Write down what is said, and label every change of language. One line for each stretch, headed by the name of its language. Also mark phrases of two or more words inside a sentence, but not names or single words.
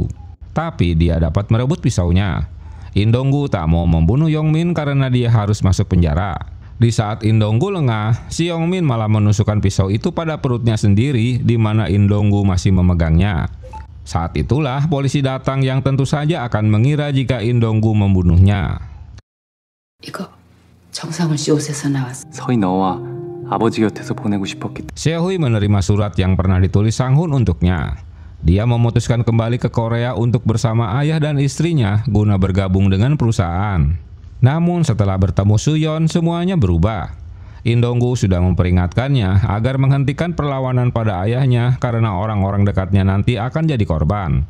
Indonesian: Tapi dia dapat merebut pisaunya. In Dong-gu tak mau membunuh Yongmin karena dia harus masuk penjara. Di saat In Dong-gu lengah, si Yongmin malah menusukkan pisau itu pada perutnya sendiri di mana In Dong-gu masih memegangnya. Saat itulah polisi datang yang tentu saja akan mengira jika In Dong-gu membunuhnya.
Korean: 이거 정상훈 씨 옷에서 나왔어. 서희 너와 아버지 곁에서 보내고 싶었기.
Indonesian: Seo-hui menerima surat yang pernah ditulis Sang-hun untuknya. Dia memutuskan kembali ke Korea untuk bersama ayah dan istrinya guna bergabung dengan perusahaan. Namun setelah bertemu Soo-hyun, semuanya berubah. Indonggu sudah memperingatkannya agar menghentikan perlawanan pada ayahnya karena orang-orang dekatnya nanti akan jadi korban.